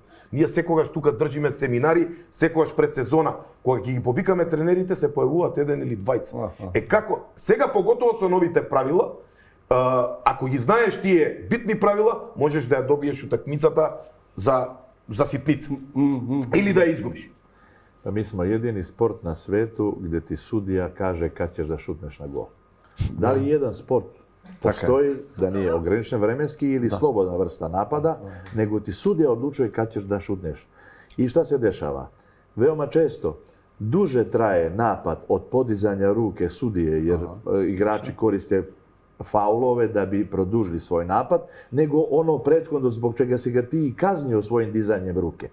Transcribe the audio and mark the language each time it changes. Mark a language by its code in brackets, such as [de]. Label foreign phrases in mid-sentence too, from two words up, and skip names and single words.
[mk] Ние секогаш тука држиме семинари, секогаш пред сезона, кога ќе ги повикаме тренерите, се појавуваат еден или двајца. Како сега поготово со новите правила, ако ги знаеш тие битни правила, можеш да ја добиеш утакмицата за ситница. Или да ја изгубиш. [sr] Pa mi smo jedini sport na svetu gdje ti sudija kaže kad ćeš da šutneš na gol. Da li jedan sport postoji da nije ograničen vremenski ili slobodna vrsta napada, nego ti sudija odlučuje kad ćeš da šutneš. I šta se dešava? Veoma često duže traje napad od podizanja ruke sudije, jer igrači koriste faulove da bi produžili svoj napad, nego ono prethodno zbog čega si ga ti kaznio svojim dizanjem ruke.